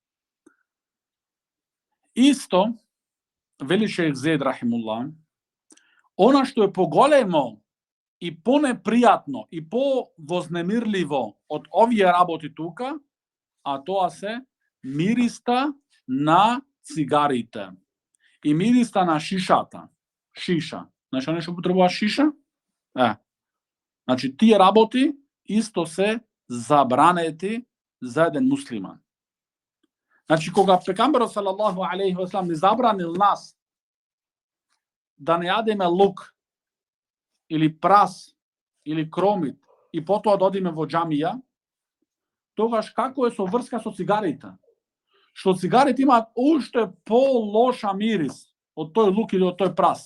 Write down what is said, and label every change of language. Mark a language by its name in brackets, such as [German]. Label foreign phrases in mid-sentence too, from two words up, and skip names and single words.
[Macedonian] Исто, вели шејх Зеид рахимуллах, она што е поголемо и понепријатно и повознемирливо од овие работи тука, а тоа се мириста на цигарите и мириста на шишата. Шиша. Знаеш нешто потребува шиша? Значи, тие работи исто се забранети за еден муслиман. Значи, кога пекамберот [Arabic] صلى الله عليه وسلم [Macedonian] ни забранил нас да не јадеме лук или прас или кромит и потоа да одиме во џамија, тогаш како е со врска со цигарите? Што цигарите имаат уште по-лоша мирис од тој лук или од тој прас.